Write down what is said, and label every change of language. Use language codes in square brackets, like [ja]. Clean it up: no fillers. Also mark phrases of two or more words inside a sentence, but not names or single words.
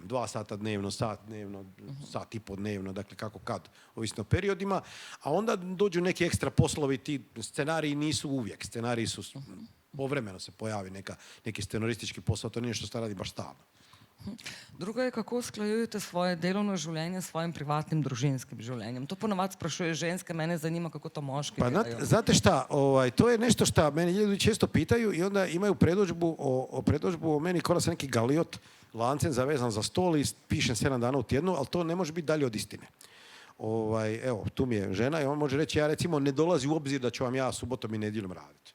[hr] 2 sata dnevno, sat dnevno, sat i pol dnevno, dakle kako kad, ovisno o periodima. A onda dođu neki ekstra poslovi, ti scenariji nisu uvijek. Scenariji su, povremeno se pojavi neki scenaristički posao, to nije što se radi baš stalno. [sl] Drugo je, kako usklajujete svoje delovno življenje s svojim privatnim družinskim življenjem. To ponovadi sprašuje ženske, mene zanima kako to moški delajo. [hr] Znate šta, to je nešto što meni ljudi često pitaju i onda imaju predodžbu o meni kao sam neki galiot lancem zavezan za stol i pišem 7 dana u tjednu, ali to ne može biti dalje od istine. Evo, tu mi je žena i on može reći, ja recimo ne dolazi u obzir da ću vam ja subotom i nedjeljom raditi.